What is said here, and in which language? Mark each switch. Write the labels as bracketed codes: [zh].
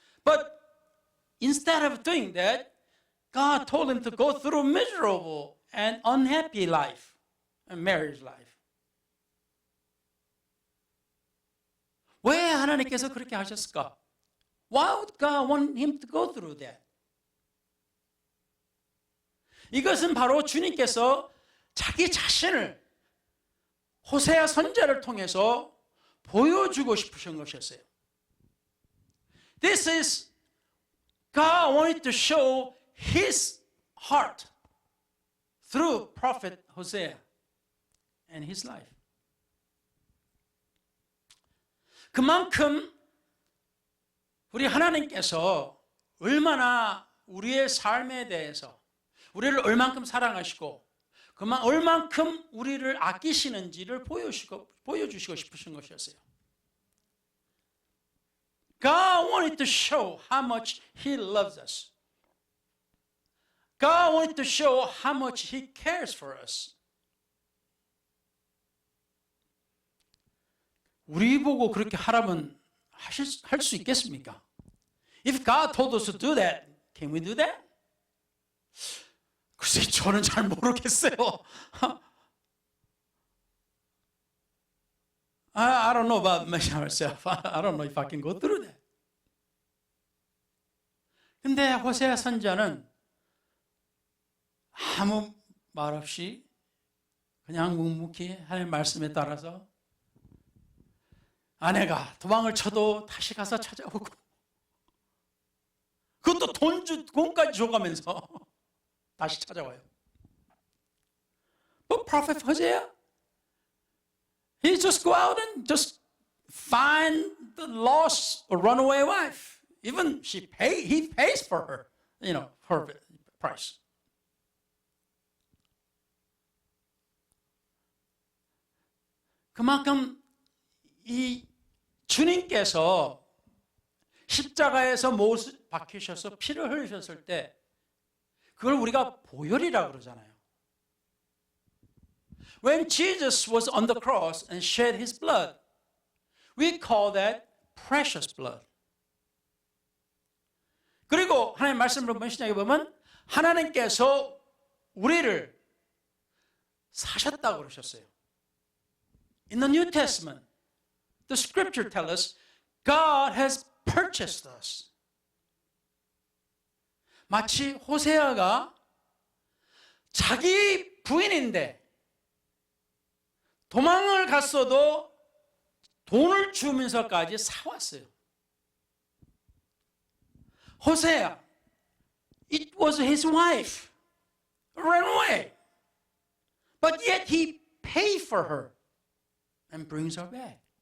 [en] But instead of doing that, God told him to go through miserable and unhappy life, a marriage life. [ko] 왜 하나님께서 그렇게 하셨을까? [en] Why would God want him to go through that? [ko] 이것은 바로 주님께서 자기 자신을 호세아 선지자를 통해서 보여주고 싶으신 것이었어요. [en] This is God wanted to show His heart through prophet Hosea and his life. [ko] 그만큼 우리 하나님께서 얼마나 우리의 삶에 대해서 우리를 얼만큼 사랑하시고 얼만큼 우리를 아끼시는지를 보여주시고 싶으신 것이었어요. [en] God wanted to show how much He loves us. God wanted to show how much He cares for us. [ko] 우리 보고 그렇게 하라면 할 수 있겠습니까? [en] If God told us to do that, can we do that? [ko] 글쎄, 저는 잘 모르겠어요. [en] I don't know about myself. I don't know if I can go through that. [ko] 근데 호세아 선지자는 아무 말 없이 그냥 묵묵히 하나님의 말씀에 따라서 아내가 도망을 쳐도 다시 가서 찾아오고 그것도 돈까지 줘가면서 다시 찾아와요. [en] But Prophet Hosea, he just go out and just find the lost or runaway wife. Even he pays for her, her price. [ko] 그만큼 이 주님께서 십자가에서 못을 박히셔서 피를 흘리셨을 때 그걸 우리가 보혈이라고 그러잖아요. [en] When Jesus was on the cross and shed his blood, we call that precious blood. [ko] 그리고 하나님 말씀을 한번 시작해 보면 하나님께서 우리를 사셨다고 그러셨어요. [en] In the New Testament, the scripture tells us God has purchased us. [ko] 마치 호세아가 자기 부인인데 도망을 갔어도 돈을 주면서까지 사왔어요. [en] 호세아, it was his wife, ran away. But yet he paid for her and brings her back.